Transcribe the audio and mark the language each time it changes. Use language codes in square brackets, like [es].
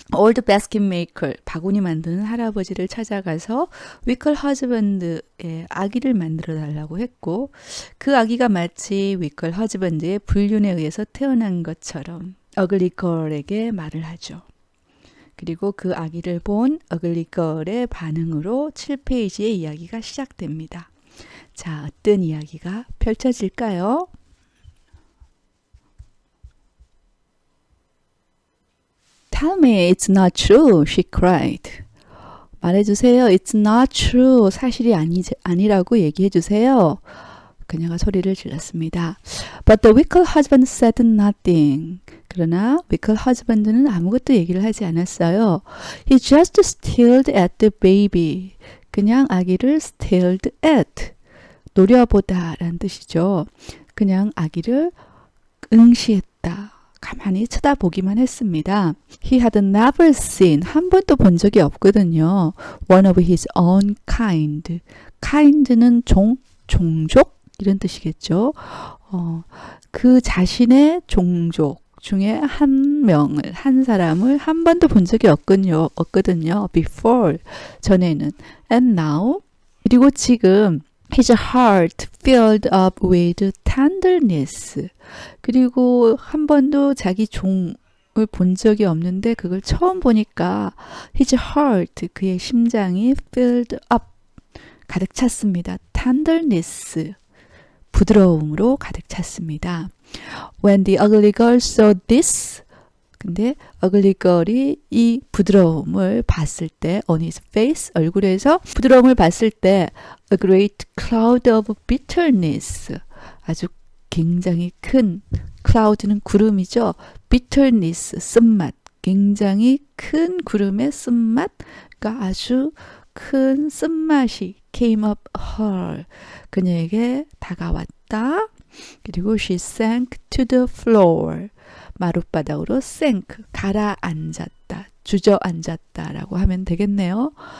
[ko] 올드 바스켓 메이커, 바구니 만드는 할아버지를 찾아가서 위클 허즈번드의 아기를 만들어 달라고 했고, 그 아기가 마치 위클 허즈번드의 불륜에 의해서 태어난 것처럼 어글리걸에게 말을 하죠. 그리고 그 아기를 본 어글리걸의 반응으로 7페이지의 이야기가 시작됩니다. 자, 어떤 이야기가 펼쳐질까요? [en] Tell me it's not true, she cried. [ko] 말해주세요. [en] It's not true. [ko] 사실이 아니라고 얘기해주세요. 그녀가 소리를 질렀습니다. [en] But the wicked husband said nothing. [ko] 그러나 wicked husband는 아무것도 얘기를 하지 않았어요. [en] He just stared at the baby. [ko] 그냥 아기를 [en] stared at. [ko] 노려보다 라는 뜻이죠. 그냥 아기를 응시했다. 가만히 쳐다보기만 했습니다. [en] He had never seen, [ko] 한 번도 본 적이 없거든요. [en] One of his own kind. [ko] kind는 종족? 이런 뜻이겠죠. 그 자신의 종족 중에 한 사람을 한 번도 본 적이 없거든요. [en] Before, [ko] 전에는. [en] And now, [ko] 그리고 지금 [en] his heart filled up with tenderness. [ko] 그리고 한 번도 자기 종을 본 적이 없는데 그걸 처음 보니까 [en] his heart, [ko] 그의 심장이 [en] filled up, [ko] 가득 찼습니다. tenderness, 부드러움으로 가득 찼습니다. [en] When the ugly girl saw this, [ko] 근데 ugly girl이 이 부드러움을 봤을 때 [en] on his face, [ko] 얼굴에서 부드러움을 봤을 때 [en] a great cloud of bitterness, [ko] 아주 굉장히 큰, cloud는 구름이죠. bitterness, 쓴맛, 굉장히 큰 구름의 쓴맛, 그러니까 아주 큰 쓴맛이 [en] came up her, [ko] 그녀에게 다가왔다. 그리고 [en] she sank to the floor, [ko] 마룻바닥으로 sank, 가라앉았다, 주저앉았다라고 하면 되겠네요.